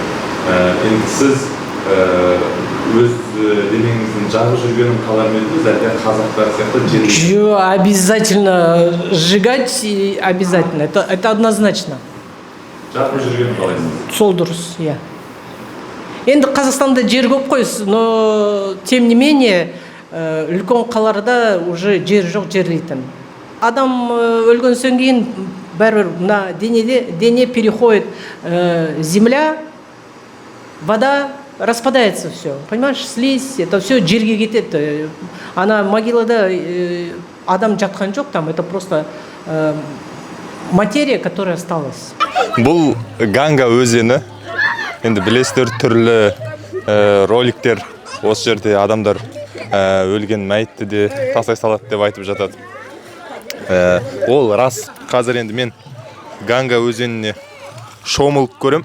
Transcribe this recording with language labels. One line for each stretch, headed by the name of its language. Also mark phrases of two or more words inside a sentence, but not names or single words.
Kazakh: Енді сіз өз денеңіздің жағып жүргенін қалар ма едіңіз, әлде қазақтар сияқты
Russian: Обязательно сжигать, и обязательно. Это однозначно.
Kazakh: жағып жүргенін қалайсыз? Сол дұрыс, иә. Енді Қазақстанда жер көп қой,
Russian: но тем не менее
Kazakh: үлкен қаларда уже жер жоқ, жерлейтін. Адам өлгеннен кейін бәрібір мына дене
Russian: переходит земля, вода, распадается все. Понимаешь, слизь, это все
Kazakh: жерге кетеді. Ана могилада адам жатқан жоқ,
Russian: там это просто материя, которая осталась.
Kazakh: Бұл Ганга өзені. Енді білесіздер, түрлі роликтер осы жерде адамдар өлген мәйітті де тастай салады деп айтып жатады. Ол рас. Қазір енді мен Ганга өзеніне шомылып көрем.